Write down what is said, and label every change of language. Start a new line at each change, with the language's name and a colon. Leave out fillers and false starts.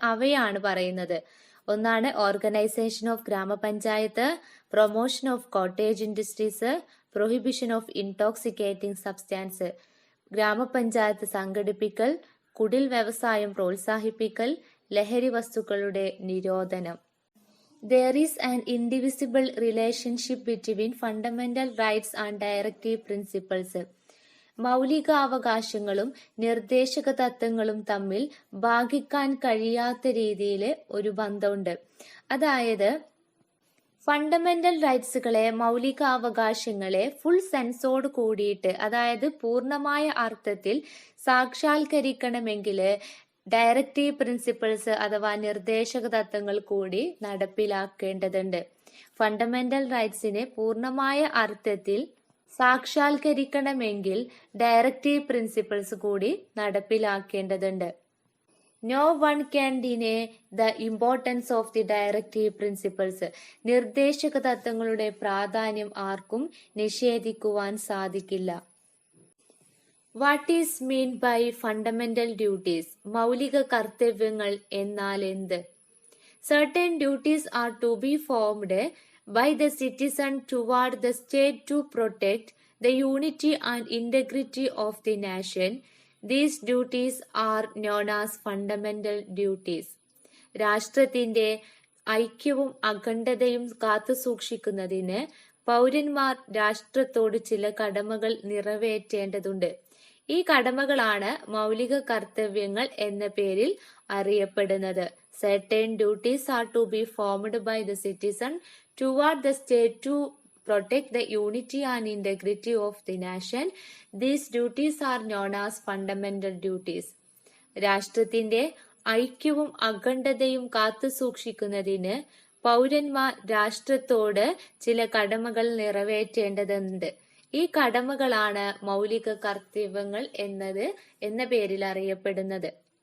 Malayalam: അവയാണ് പറയുന്നത്. ഒന്നാണ്
English: organisation of grama panchayat, promotion of cottage industries, prohibition of intoxicating substance,
Malayalam: ഗ്രാമപഞ്ചായത്ത് സംഘടിപ്പിക്കൽ, കുടിൽ വ്യവസായം പ്രോത്സാഹിപ്പിക്കൽ, ലഹരി വസ്തുക്കളുടെ നിരോധനം.
English: There is an indivisible relationship between fundamental rights and directive principles.
Malayalam: മൗലികാവകാശങ്ങളും നിർദ്ദേശക തത്വങ്ങളും തമ്മിൽ ഭാഗിക്കാൻ കഴിയാത്ത രീതിയിൽ ഒരു ബന്ധമുണ്ട്. അതായത് ഫണ്ടമെന്റൽ റൈറ്റ്സുകളെ, മൗലികാവകാശങ്ങളെ ഫുൾ സെൻസോട് കൂടിയിട്ട്, അതായത് പൂർണ്ണമായ അർത്ഥത്തിൽ സാക്ഷാത്കരിക്കണമെങ്കിൽ ഡയറക്റ്റീവ് പ്രിൻസിപ്പിൾസ് അഥവാ നിർദ്ദേശക തത്വങ്ങൾ കൂടി നടപ്പിലാക്കേണ്ടതുണ്ട്. ഫണ്ടമെന്റൽ റൈറ്റ്സിനെ പൂർണ്ണമായ അർത്ഥത്തിൽ സാക്ഷാത്കരിക്കണമെങ്കിൽ ഡയറക്റ്റീവ് പ്രിൻസിപ്പിൾസ് കൂടി നടപ്പിലാക്കേണ്ടതുണ്ട്.
English: No one can deny the importance of the directive principles.
Malayalam: നിർദ്ദേശക തത്വങ്ങളുടെ പ്രാധാന്യം ആർക്കും നിഷേധിക്കുവാൻ സാധിക്കില്ല.
English: What is mean by fundamental duties?
Malayalam: മൗലിക കർത്തവ്യങ്ങൾ എന്നാൽ എന്ത്?
English: Certain duties are to be formed by the citizen toward the state to protect the unity and integrity of the nation. These duties are known as fundamental duties.
Malayalam: രാഷ്ട്രത്തിന്റെ ഐക്യവും അഖണ്ഡതയും കാത്തുസൂക്ഷിക്കുന്നതിന് പൗരന്മാർ രാഷ്ട്രത്തോട് ചില കടമകൾ നിറവേറ്റേണ്ടതുണ്ട്. ഈ കടമകളാണ് മൗലിക കർത്തവ്യങ്ങൾ എന്ന പേരിൽ അറിയപ്പെടുന്നത്.
English: Certain duties are to be formed by the citizen toward the state to protect the unity and integrity of the nation. These duties are known as fundamental duties.
Malayalam: രാഷ്ട്രത്തിന്റെ ഐക്യവും അഖണ്ഡതയും കാത്തുസൂക്ഷിക്കുന്നതിന് പൗരന്മാർ രാഷ്ട്രത്തോട് ചില കടമകൾ നിറവേറ്റേണ്ടതുണ്ട്. ഈ കടമകളാണ് മൗലിക കർത്തവ്യങ്ങൾ എന്ന പേരിൽ അറിയപ്പെടുന്നത്.